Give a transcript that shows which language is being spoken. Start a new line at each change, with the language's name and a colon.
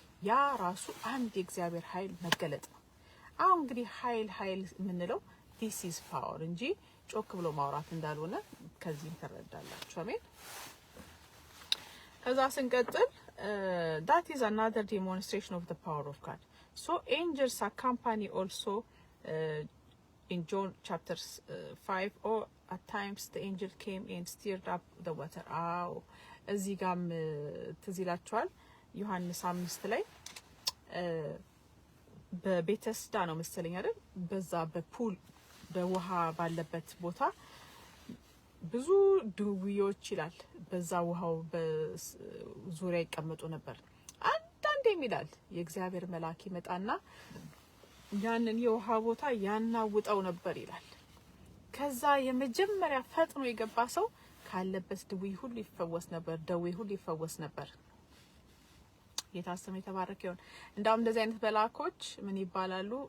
Amharic: ያ ራሱ አንድ የእግዚአብሔር ኃይል መገለጥ ነው። አሁን እንግዲህ ኃይል ምንለው
English: this is power
Amharic: እንጂ ጮክ ብሎ ማውራት እንዳልሆነ ከዚህ ተረዳላችሁ። አሜን። ከዛ ስንቀጥል
English: that is another demonstration of the power of God. So angels accompany also in John chapter 5 or at times the angel came and stirred up the water.
Amharic: እዚህ ጋም ትዝ ይላችኋል ዮሐንስ 5 ላይ በቤተስዳ ነው መሰለኝ አይደል? በዛ በፑል በውሃ ባለበት ቦታ ብዙ ድውዮች ይላል በዛ ውሃው በዙሪያ ይቀመጡ ነበር። አንዳንዴም ይላል የእግዚአብሔር መልአክ ይመጣና ያንን የውሃ ቦታ ያናውጣው ነበር ይላል። ከዛ የመጀመሪያ ፈጥኖ የገባ ሰው ካለበት ድውይ ሁሉ ይፈወስ ነበር፣ ደዌ ሁሉ ይፈወስ ነበር። የታሰመ የተባረከ ይሁን። እንዳውም እንደዚህ አይነት መልአኮች ምን ይባላሉ?